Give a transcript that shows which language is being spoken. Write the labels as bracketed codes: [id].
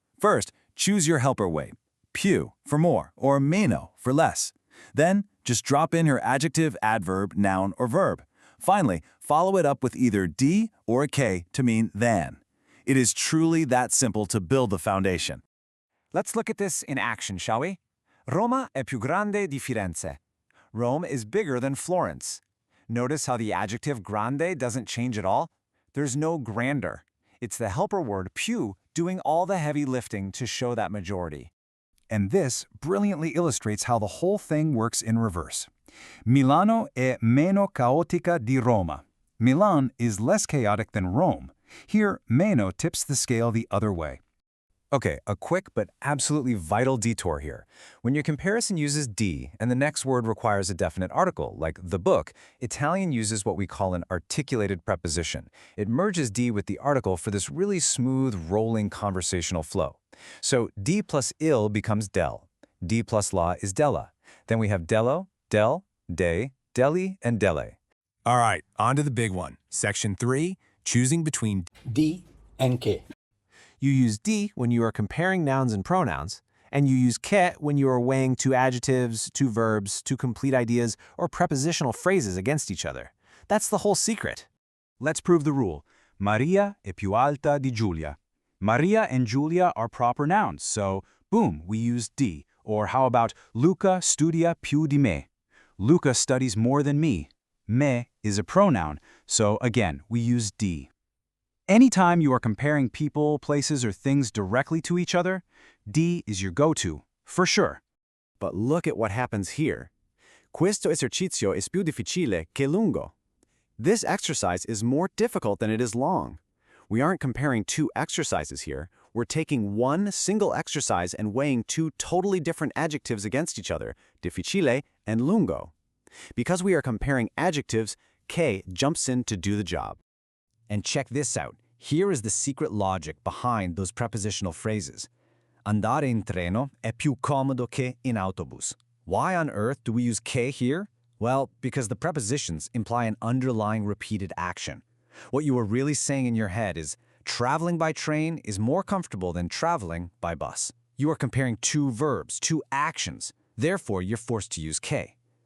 [en] First, choose your helper weight, più for more or meno for less. Then, just drop in your adjective, adverb, noun, or verb. Finally, follow it up with either di or a k to mean than. It is truly that simple to build the foundation. Let's look at this in action, shall we? [it] Roma è più grande di Firenze. [en] Rome is bigger than Florence. Notice how the adjective grande doesn't change at all? There's no grandeur. It's the helper word più doing all the heavy lifting to show that majority. And this brilliantly illustrates how the whole thing works in reverse. [it] Milano è meno caotica di Roma. [en] Milan is less chaotic than Rome. Here, meno tips the scale the other way. Okay, a quick but absolutely vital detour here. When your comparison uses di and the next word requires a definite article, like the book, Italian uses what we call an articulated preposition. It merges di with the article for this really smooth, rolling conversational flow. So di plus il becomes del. Di plus la is della. Then we have dello, del, de, deli, and delle. All right, on to the big one. Section 3, choosing between di and che. You use di when you are comparing nouns and pronouns, and you use che when you are weighing two adjectives, two verbs, two complete ideas, or prepositional phrases against each other. That's the whole secret. Let's prove the rule. [it] Maria è più alta di Giulia. [en] Maria and Giulia are proper nouns, so boom, we use di. Or how about [it] Luca studia più di me? [en] Luca studies more than me. Me is a pronoun, so again, we use di. Anytime you are comparing people, places, or things directly to each other, di is your go-to, for sure. But look at what happens here. [it] Questo esercizio è più difficile che lungo. [en] This exercise is more difficult than it is long. We aren't comparing two exercises here. We're taking one single exercise and weighing two totally different adjectives against each other, difficile and lungo. Because we are comparing adjectives, che jumps in to do the job. And check this out. Here is the secret logic behind those prepositional phrases. [it] Andare in treno è più comodo che in autobus. [en] Why on earth do we use che here? Well, because the prepositions imply an underlying repeated action. What you are really saying in your head is, traveling by train is more comfortable than traveling by bus. You are comparing two verbs, two actions. Therefore, you're forced to use che.